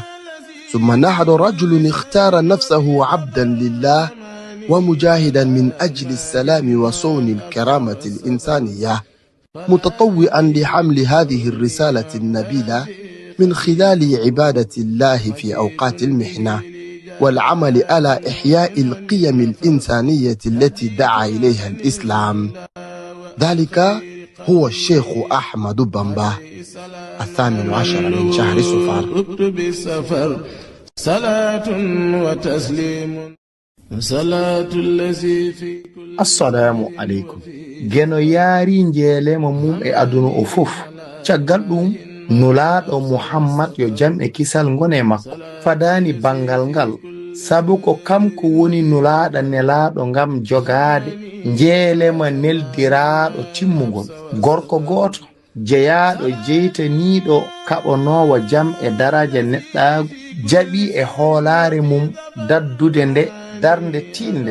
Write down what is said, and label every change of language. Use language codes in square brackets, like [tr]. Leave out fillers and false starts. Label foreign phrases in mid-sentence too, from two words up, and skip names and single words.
[ar] ثم نحن رجل اختار نفسه عبدا لله ومجاهدا من أجل السلام وصون الكرامة الإنسانية، متطوعا لحمل هذه الرسالة النبيلة من خلال عبادة الله في أوقات المحنة والعمل على إحياء القيم الإنسانية التي دعا إليها الإسلام. ذلك هو الشيخ أحمد بامبا 18 من شهر صفر. صلاة وتسليم صلاة الذي في السلام عليكم. [ff] geno yaari njeelema mum e aduna o fof caggal ɗum nulaaɗo muhammad yo jam e kisal ngone makko fadani bangal ngal sabu ko kanko woni nulaaɗo nelaaɗo ngam jogaade njeelema neldiraaɗo timmugol, gorko gooto jeyaaɗo jeytaniiɗo kaɓanoowo jam e daraja neɗɗaagu, jaɓi e hoolaare mum daddude nde darnde tiinde.